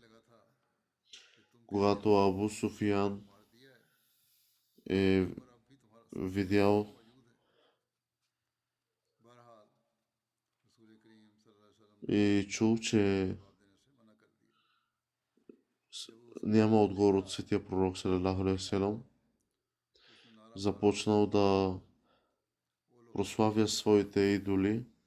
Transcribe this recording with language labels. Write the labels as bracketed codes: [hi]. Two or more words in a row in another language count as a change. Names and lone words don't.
[bg] Когато Абу Суфиян е видял и чул, че няма отговор от светия пророк [ar] صلى الله عليه وسلم, [bg] започнал да прославя своите идоли,